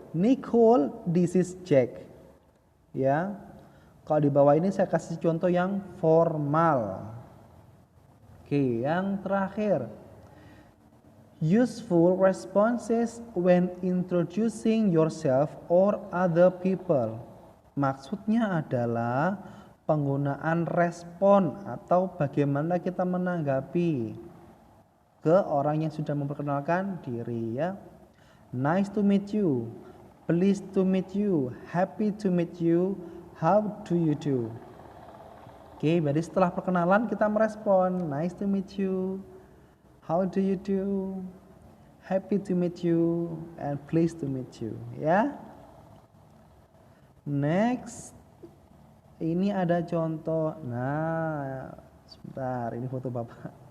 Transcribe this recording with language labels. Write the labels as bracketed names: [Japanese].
[English] Nicole, this is Jack. Ya. [Indonesian] Kalau di bawah ini saya kasih contoh yang formal. Oke, yang terakhir. [English] Useful responses when introducing yourself or other people. [Indonesian] Maksudnya adalah penggunaan respon atau bagaimana kita menanggapi ke orang yang sudah memperkenalkan diri, ya. [English] Nice to meet you. Pleased to meet you. Happy to meet you. How do you do? [Indonesian] Oke, berarti setelah perkenalan kita merespon. [English] Nice to meet you. How do you do? Happy to meet you and pleased to meet you, ya. [Indonesian] Next. Ini ada contoh. Nah, sebentar, ini foto Bapak.